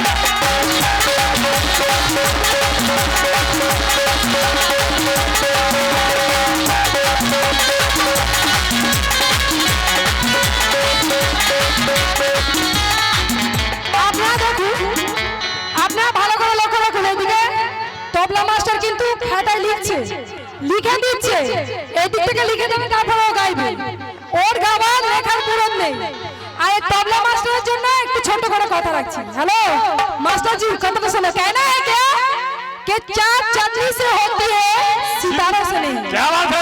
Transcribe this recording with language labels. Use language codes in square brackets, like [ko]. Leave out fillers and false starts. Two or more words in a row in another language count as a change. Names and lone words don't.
[bn] আপনারা দেখুন, আপনারা ভালো করে লক্ষ্য রাখুন, এদিকে তবলা মাস্টার কিন্তু খাতায় লিখছে, লিখে দিচ্ছে, এদিক থেকে লিখে দেবে তারপরে ও গাইবে, ওর গাওয়ার লেখার পুরন নেই। আর এই তবলা মাস্টারের জন্য একটু ছোট করে কথা রাখছি। [hi] হ্যালো मास्टर जी, [bn] কথাটা শোনো। [hi] कहना है क्या कि चाट चटनी से होती है सितारों से नहीं, क्या बात है?